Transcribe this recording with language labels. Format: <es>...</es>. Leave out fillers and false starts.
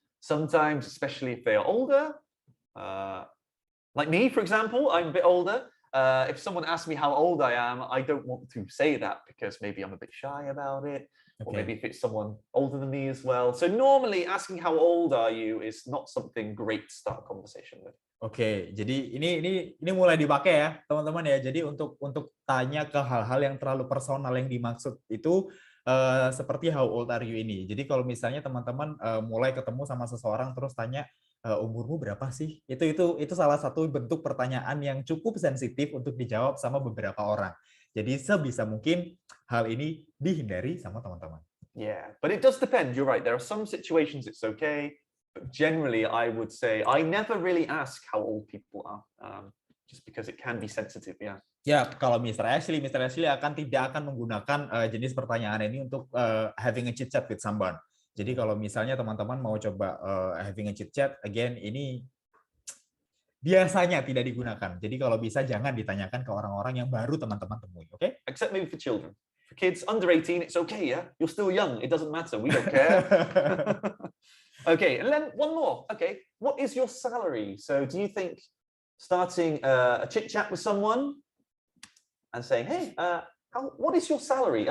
<en>Sometimes, especially if they are older, like me, for example, I'm a bit older. If someone asks me how old I am, I don't want to say that because maybe I'm a bit shy about it. Or maybe if it's someone older than me as well. So normally asking how old are you is not something great to start a conversation with.</en> <id>Oke, jadi ini mulai dipakai ya, teman-teman ya. Jadi untuk tanya ke hal-hal yang terlalu personal yang dimaksud itu seperti</id> <en>how old are you</en> <id>ini. Jadi kalau misalnya teman-teman mulai ketemu sama seseorang terus tanya umurmu berapa sih? Itu salah satu bentuk pertanyaan yang cukup sensitif untuk dijawab sama beberapa orang. Jadi sebisa mungkin hal ini dihindari sama teman-teman.</id> <en>Yeah, but it does depend. You're right. There are some situations it's okay, but generally I would say I never really ask how old people are, just because it can be sensitive. Yeah.</en> <id>Ya, kalau Mr. Ashley tidak akan menggunakan jenis pertanyaan ini untuk</id> <en>having a chit chat with someone.</en> <id>Jadi kalau misalnya teman-teman mau coba</id> <en>having a chit chat,</en> <id>again ini biasanya tidak digunakan. Jadi kalau bisa jangan ditanyakan ke orang-orang yang baru teman-teman temui, oke?</id> <en>Except maybe for children. For kids under 18, it's okay, yeah? You're still young. It doesn't matter. We don't care. Okay, and then one more. Okay, what is your salary? So do you think starting a chit chat with someone and saying, hey, what is your salary?</en>